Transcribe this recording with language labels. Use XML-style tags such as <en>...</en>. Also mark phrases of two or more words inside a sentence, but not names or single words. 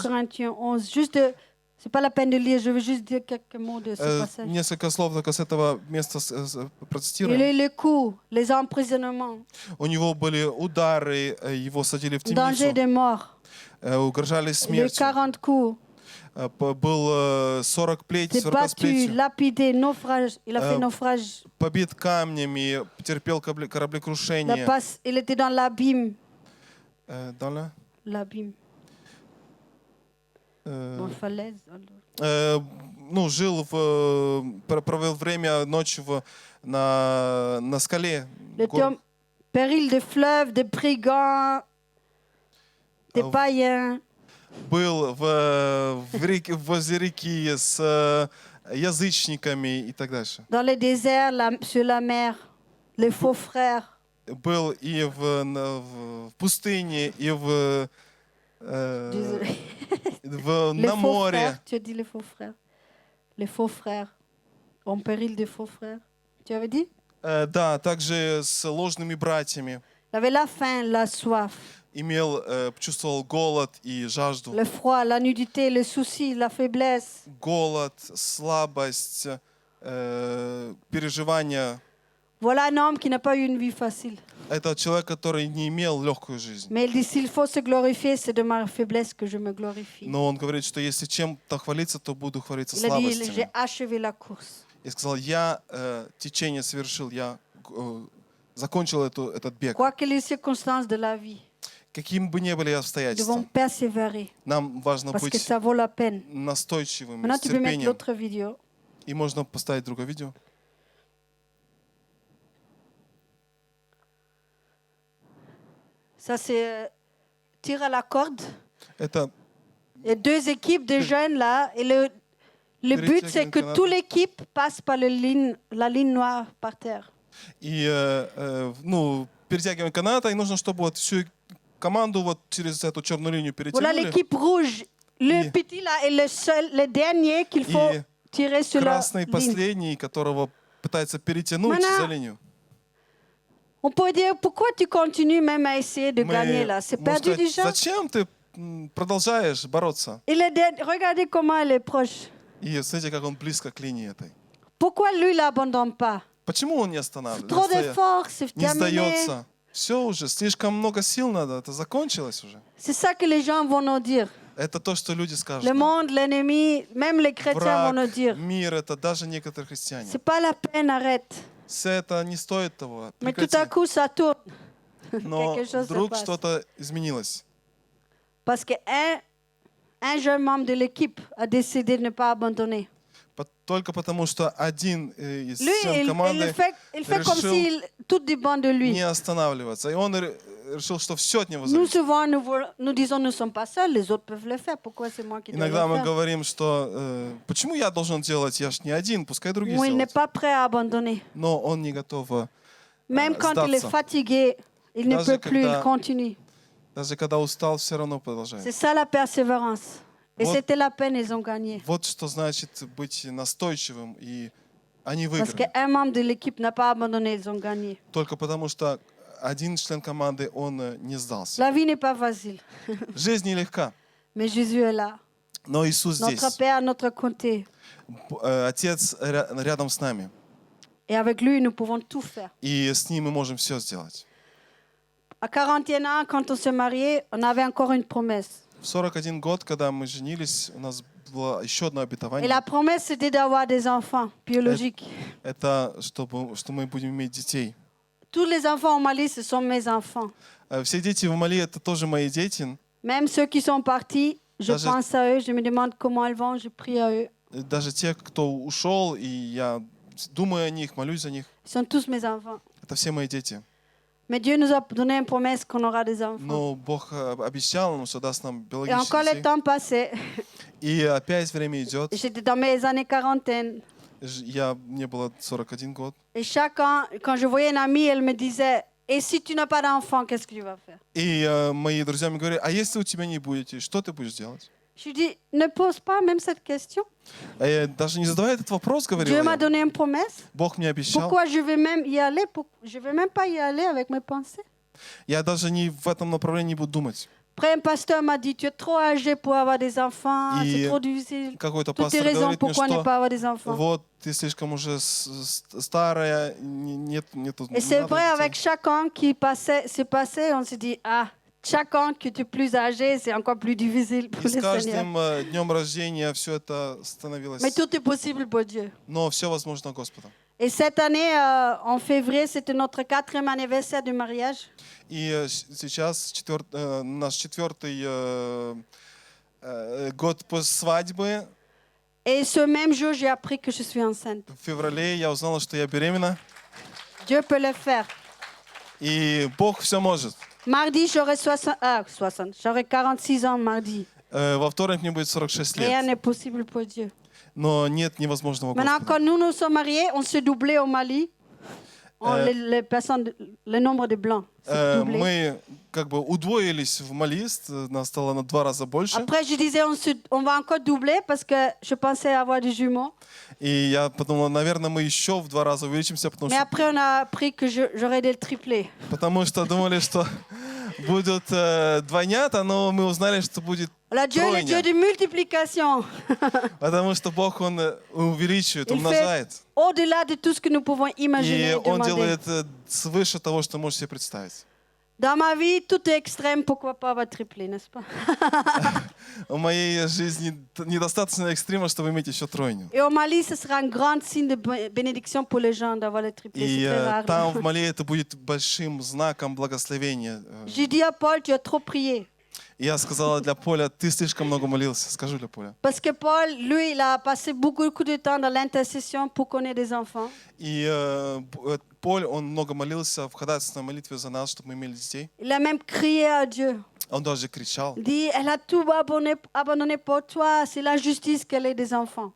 <fr>Corinthiens 11, c'est pas la peine de lire, je veux juste dire quelques mots de ce passage.</fr> <ru>несколько слов только с этого места</ru> <fr>Il</fr> <ru>процитируем.</ru> <fr>a eu les coups, les emprisonnements,</fr> <ru>У него были удары, его садили в</ru> <fr>danger</fr> <ru>темницу,</ru> <fr>de mort,</fr> <ru>угрожали</ru> <fr>les</fr> <ru>смертью.</ru> <fr>40 coups,</fr> <ru>Был 40 плетей,</ru> <fr>t'es 40 battu,</fr> <ru>сплетей.</ru> <fr>lapidé, naufrage. Il a fait naufrage.</fr> <ru>Побит камнями, потерпел кораблекрушение.</ru> <fr>Il était dans l'abîme. Dans la- L'abîme. Bon, falaise.</fr> <ru>ну, провел время ночью на скале.</ru> <fr>Péril de fleuves, de brigands, des païens.</fr> <ru>Был возле реки с язычниками и так дальше.</ru> <fr>Dans le désert, sur la mer, les faux frères.</fr> <ru>Был и в пустыне, и</ru> <fr>Désolé. Les</fr> <ru>на</ru> <fr>faux</fr> <ru>море.</ru> <fr>frères, tu as dit les faux frères. Les faux frères. En péril de faux frères. Tu avais dit?</fr> <ru>Да, также с ложными братьями.</ru> <fr>Il avait la faim, la soif,</fr> <ru>Чувствовал голод и жажду.</ru> <fr>le froid, la nudité, le souci, la faiblesse.</fr> <ru>Голод, слабость, переживания.</ru> <fr>Voilà un homme qui n'a pas eu une vie facile.</fr> <ru>Это человек, который не имел легкую жизнь.</ru> <fr>Mais il dit, s'il faut se glorifier, c'est de ma faiblesse que je me glorifie.</fr> <ru>Но он говорит, что если чем-то хвалиться, то буду хвалиться</ru> <fr>Il a dit, j'ai</fr> <ru>слабостями.</ru> <fr>achevé la course.</fr> <ru>И сказал, я течение совершил, я закончил этот бег.</ru> <fr>Quoi que les circonstances de la vie,</fr> <ru>Каким бы ни были</ru> <fr>nous devons</fr> <ru>обстоятельства,</ru> <fr>persévérer</fr> <ru>нам важно</ru> <fr>parce que</fr> <ru>быть</ru> <fr>ça vaut la peine.</fr> <ru>настойчивыми,</ru> <fr>Maintenant,</fr> <ru>с</ru> <fr>tu peux mettre</fr> <ru>терпением.</ru> <fr>l'autre vidéo.</fr> <ru>И можно поставить другое видео.</ru> <fr>Ça, c'est tir à la corde.</fr> <ru>Это</ru> <fr>Il y a deux équipes de jeunes là. Et le but, c'est que toute l'équipe passe par la ligne noire par terre.</fr> <ru>и перетягиваем каната, и нужно, чтобы вот всю команду вот через эту черную линию</ru> <fr>Voilà</fr> <ru>перетянули.</ru> <fr>l'équipe rouge. Le petit là est le dernier qu'il faut</fr> <ru>И</ru> <fr>tirer sur la</fr> <ru>красный</ru> <fr>ligne.</fr> <ru>последний, которого пытается перетянуть</ru> <fr>Maintenant,</fr> <ru>за линию.</ru> <fr>On peut dire, pourquoi tu continues même à essayer de gagner là? C'est</fr> <ru>можем</ru> <fr>perdu</fr> <ru>сказать,</ru> <fr>déjà.</fr> <ru>зачем ты продолжаешь бороться?</ru> <fr>Regardez comment elle est proche.</fr> <ru>И смотрите, как он близко к линии этой.</ru> <fr>Pourquoi lui, il n'abandonne pas?</fr> <ru>Почему он не останавливается?</ru> <fr>Trop d'efforts, c'est</fr> <ru>Не</ru> <fr>terminé.</fr> <ru>сдается. Все уже, слишком много сил надо, это закончилось уже.</ru> <fr>C'est ça que les gens vont nous dire.</fr> <ru>Это то, что люди скажут.</ru> <fr>Le</fr> <ru>нам.</ru> <fr>monde, l'ennemi, même les chrétiens vont nous</fr> <ru>Враг,</ru> <fr>dire.</fr> <ru>мир, это даже некоторые христиане.</ru> <fr>C'est pas la peine, arrête.</fr> <ru>Это не стоит того.</ru> <fr>Mais tout à</fr> <ru>Прекрати.</ru> <fr>coup, ça tourne.</fr> <ru>Но</ru> <fr>quelque chose se</fr> <ru>вдруг</ru> <fr>passe.</fr> <ru>что-то изменилось.</ru> <fr>Parce qu'un jeune membre de l'équipe a décidé de ne pas abandonner.</fr> <ru>Только потому, что один из</ru> <fr>Lui,</fr> <ru>член команды</ru> <fr>il fait comme</fr> <ru>решил</ru> <fr>si tout dépend de lui.</fr> <ru>не останавливаться. И он решил, что все от него</ru> <fr>Nous,</fr> <ru>зависит.</ru> <fr>souvent, nous disons, nous ne sommes pas seuls, les autres peuvent le faire. Pourquoi c'est moi qui dois</fr> <ru>Иногда</ru> <fr>le</fr> <ru>мы</ru> <fr>faire?</fr> <ru>говорим, что почему я должен делать, я ж не один, пускай другие</ru> <fr>Moi, il n'est</fr> <ru>сделают.</ru> <fr>pas prêt à abandonner.</fr> <ru>Но он не готов.</ru> <fr>Même quand il est</fr> <ru>сдаться.</ru> <fr>fatigué, il ne</fr> <ru>Даже</ru> <fr>peut plus, il</fr> <ru>когда-</ru> <fr>continue.</fr> <ru>Даже когда устал, все равно продолжает.</ru> <fr>C'est ça la persévérance. Et</fr> <ru>Вот-</ru> <fr>c'était la peine, ils ont gagné.</fr> <ru>Вот что значит быть настойчивым, и они</ru> <fr>Parce</fr> <ru>выиграли.</ru> <fr>qu'un membre de l'équipe n'a pas abandonné, ils ont gagné.</fr> <ru>Только потому, что один член команды, он не сдался.</ru> <fr>La vie n'est pas facile,</fr> <ru>Жизнь нелегка,</ru> <fr>mais Jésus est là.</fr> <ru>но Иисус здесь.</ru> <fr>Notre Père à notre côté.</fr> <ru>Отец рядом с нами.</ru> <fr>Et avec lui, nous pouvons tout faire.</fr> <ru>И с ним мы можем все сделать.</ru> <fr>À 41 ans, quand on s'est marié, on avait encore une promesse.</fr> <ru>В 41 год, когда мы женились, у нас было еще одно</ru> <fr>Et</fr> <ru>обетование.</ru> <fr>la promesse, c'était d'avoir des enfants biologiques.</fr> <ru>Это что мы будем иметь детей.</ru> <fr>Tous les enfants au Mali, ce sont mes enfants.</fr> <ru>Все дети в Мали — это тоже мои дети.</ru> <fr>Même ceux qui sont partis, je</fr> <ru>Даже-</ru> <fr>pense à eux, je me demande comment ils vont, je prie à eux.</fr> <ru>Даже те, кто ушел, и я думаю о них, молюсь за них.</ru> <fr>Ils sont tous mes enfants.</fr> <ru>Это все мои дети.</ru> <fr>Mais Dieu nous a donné une promesse qu'on aura des enfants.</fr> <ru>Но Бог обещал нам, что даст нам</ru> <fr>Et encore le</fr> <ru>биологических детей.</ru> <fr>temps passait.</fr> <ru>И опять время идет.</ru> <fr>J'étais dans mes années quarantaine.</fr> <ru>Мне было 41 год.</ru> <fr>Et chaque an, quand je voyais une amie, elle me disait, et si tu n'as pas d'enfant, qu'est-ce que tu vas faire?</fr> <ru>И мои друзья мне говорят, а если у тебя не будет, что ты будешь делать?</ru> <fr>Je lui dis, ne pose pas même cette question.</fr> <ru>Даже не задавай этот вопрос,</ru> <fr>Dieu</fr> <ru>говорил</ru> <fr>m'a</fr> <ru>я.</ru> <fr>donné une promesse.</fr> <ru>Бог мне обещал.</ru> <fr>Pourquoi je vais même y aller? Je vais même pas y aller avec mes pensées.</fr> <ru>Я даже не в этом направлении буду думать.</ru> <fr>Après, un pasteur m'a dit, tu es trop âgé pour avoir des enfants,</fr> <ru>И</ru> <fr>c'est trop difficile.</fr> <ru>Какой-то</ru> <fr>Toutes les</fr> <ru>пастор</ru> <fr>raisons</fr> <ru>говорит мне,</ru> <fr>pourquoi ne</fr> <ru>что</ru> <fr>pas avoir des enfants.</fr> <ru>вот ты слишком уже старая, нету</ru> <fr>Et c'est</fr> <ru>надо</ru> <fr>vrai,</fr> <ru>детей.</ru> <fr>avec chaque an qui s'est passé, on se dit, ah, chaque an que tu es plus âgé, c'est encore plus difficile pour</fr> <ru>И с</ru> <fr>le Seigneur.</fr> <ru>каждым днем рождения все это становилось.</ru> <fr>Mais tout est possible pour Dieu.</fr> <ru>Но все возможно Господом.</ru> <fr>Et cette année, en février, c'était notre 4e anniversaire du mariage.</fr> <ru>И сейчас наш 4-й год после свадьбы.</ru> <fr>Et ce même jour, j'ai appris que je suis enceinte.</fr> <ru>В феврале я узнала, что я беременна.</ru> <fr>Dieu peut le faire.</fr> <ru>И Бог все может.</ru> <fr>Mardi, j'aurai 60, j'aurai 46 ans mardi.</fr> <ru>Во вторник мне будет 46</ru> <fr>Rien</fr> <ru>лет.</ru> <fr>n'est possible pour Dieu.</fr> <ru>Но нет невозможного</ru> <fr>Maintenant,</fr> <ru>Господа.</ru> <fr>quand nous nous sommes mariés, on s'est doublé au Mali. Le nombre de blancs s'est doublé.</fr> <ru>Мы как бы удвоились в Мали, нас стало на 2 раза больше.</ru> <fr>Après, je disais, on va encore doubler parce que je pensais avoir des jumeaux.</fr> <ru>И я подумала, наверное, мы еще в 2 раза увеличимся,</ru> <fr>Mais après, on a appris que j'aurais des triplés.</fr> <ru>потому что думали, что будут двойнята, но мы узнали, что будет</ru> <fr>Voilà, Dieu est le Dieu</fr> <ru>тройня.</ru> <fr>de multiplication.</fr> <ru>Потому что Бог, Он увеличивает,</ru> <fr>Il fait</fr> <ru>умножает.</ru> <fr>au-delà de tout ce que nous pouvons imaginer</fr> <ru>И</ru> <fr>et</fr> <ru>Он</ru> <fr>demander.</fr> <ru>делает свыше того, что можешь себе представить.</ru> <fr>Dans ma vie, tout est extrême, pourquoi pas va tripler, n'est-ce pas?</fr> <ru>В моей жизни недостаточно экстрима, чтобы иметь еще тройню.</ru> <fr>Et au Mali, ce sera un grand signe de bénédiction pour les gens d'avoir le triplé.</fr> <ru>И</ru> <fr>C'est très rare.</fr> <ru>там, в Мали, это будет большим знаком благословения.</ru> <fr>J'ai dit à Paul, tu as trop prié.</fr> <ru>И я сказала для Поля, ты слишком много молился. Скажу для Поля.</ru> <fr>Parce que Paul, lui, il a passé beaucoup de temps dans l'intercession pour qu'on ait des enfants.</fr> <ru>И Поль, он много молился в ходатайственной молитве за нас, чтобы мы имели детей.</ru> <fr>Il a même crié à Dieu.</fr> <ru>Он даже кричал.</ru> <fr>Il dit, elle a tout abandonné pour toi, c'est la justice qu'elle ait des enfants.</fr>